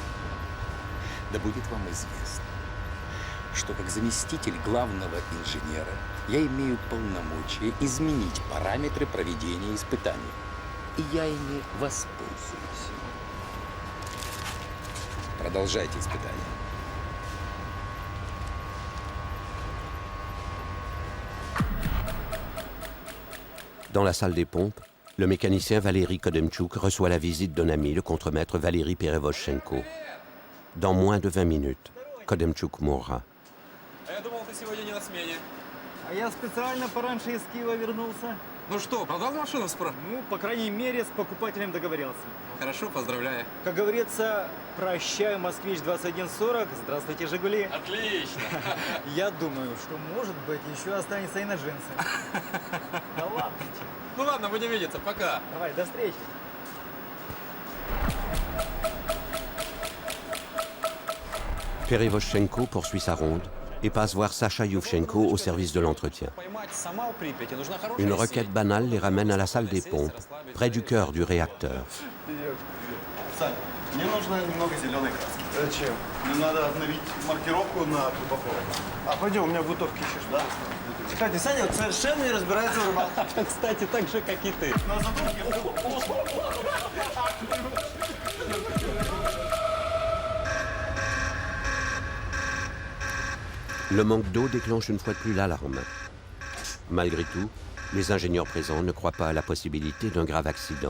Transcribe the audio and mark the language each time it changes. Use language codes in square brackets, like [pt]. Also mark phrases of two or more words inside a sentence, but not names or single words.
[ru] Да будет вам известно, что как заместитель главного инженера я имею полномочия изменить параметры проведения испытаний. И я ими воспользуюсь. Продолжайте испытания. [fr] Dans la salle des pompes, le mécanicien Valéry Kodemtchouk reçoit la visite d'un ami, le contremaître Valéry Perevozchenko. Dans moins de 20 minutes, Kodemtchouk mourra. [ru] А я специально пораньше из Киева вернулся. Ну что, продал машину справа? Ну, по крайней мере, с покупателем договорился. Хорошо, поздравляю. Как говорится, прощаю, Москвич 2140, здравствуйте, Жигули. Отлично. Я думаю, что, может быть, еще останется и на джинсы. Да ладно. Ну ладно, будем видеться, пока. Давай, до встречи. [fr] Perevozchenko poursuit sa ronde et passe voir Sacha Yuvchenko au service de l'entretien. Une requête banale les ramène à la salle des pompes, près du cœur du réacteur. [ru] Мне нужно немного зеленой краски. Зачем? Мне надо обновить маркировку на трубопроводе. А пойдем, у меня бутовки еще. Да? Кстати, Саня вот совершенно не разбирается в рыбалке. Кстати, так же, как и ты. На задумке. [fr] Le manque d'eau déclenche une fois de plus l'alarme. Malgré tout, les ingénieurs présents ne croient pas à la possibilité d'un grave accident.